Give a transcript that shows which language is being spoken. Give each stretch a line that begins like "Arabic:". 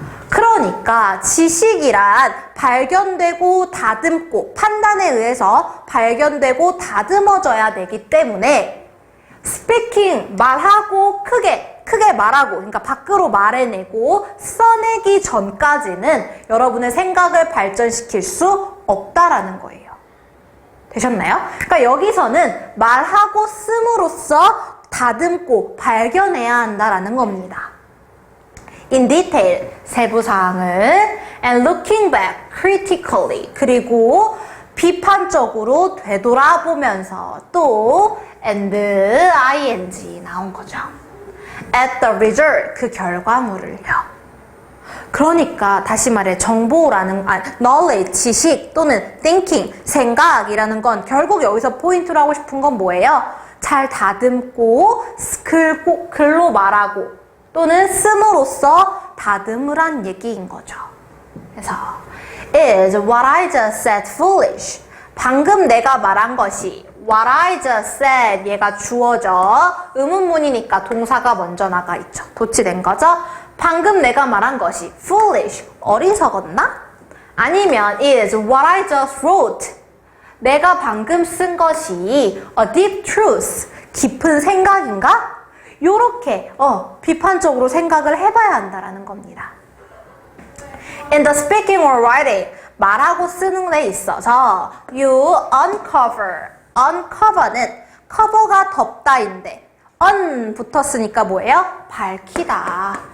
Korean: 그러니까 지식이란 발견되고 다듬고 판단에 의해서 발견되고 다듬어져야 되기 때문에 speaking, 말하고 크게 말하고 그러니까 밖으로 말해내고 써내기 전까지는 여러분의 생각을 발전시킬 수 없다라는 거예요. 되셨나요? 그러니까 여기서는 말하고 씀으로써 다듬고 발견해야 한다라는 겁니다.
English: In detail, se부사항을 and looking back critically,
Korean: 그리고 비판적으로 되돌아보면서 또
English: and ing 나온 거죠. At the result,
Korean: 그 결과물을요. 그러니까 다시 말해 정보라는 knowledge, 지식 또는 thinking, 생각이라는 건 결국 여기서 포인트로 하고 싶은 건 뭐예요? 잘 다듬고 글로 말하고 또는 씀으로써 다듬으란 얘기인 거죠. 그래서
English: Is what I just said foolish?
Korean: 방금 내가 말한 것이
English: what I just said
Korean: 얘가 주어져 의문문이니까 동사가 먼저 나가 있죠. 도치된 거죠. 방금 내가 말한 것이 foolish 어리석었나? 아니면
English: is what I just wrote
Korean: 내가 방금 쓴 것이
English: a deep truth
Korean: 깊은 생각인가? 요렇게 비판적으로 생각을 해봐야 한다라는 겁니다.
English: In the speaking or writing
Korean: 말하고 쓰는 데 있어서
English: you uncover
Korean: 는 커버가 덮다인데 un 붙었으니까 뭐예요? 밝히다.